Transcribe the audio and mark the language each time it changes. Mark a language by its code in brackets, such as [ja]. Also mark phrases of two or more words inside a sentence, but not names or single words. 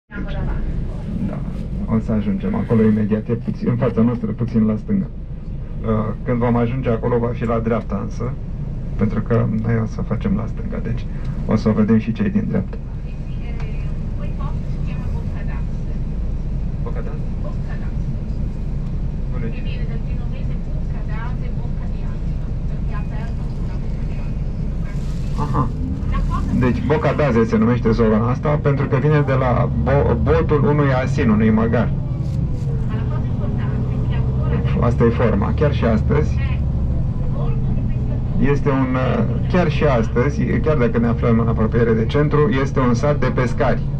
[ro] Da, o să ajungem acolo imediat, e puțin, în fața noastră, puțin la stânga. Când vom ajunge acolo, va fi la dreapta însă, pentru că noi o să facem la stânga, deci o să o vedem și cei din dreapta. Boccadasse? [it] Che viene dal genovese Boccadasse e Bocca di Angelo, perché ha aperto una Bocca di Angelo. Aha. [ro] Deci Boccadasse se numește zona asta pentru că vine de la botul unui asin, unui măgar. Asta e forma. Chiar și astăzi este un, chiar și astăzi, chiar dacă ne aflăm în apropiere de centru, este un sat de pescari.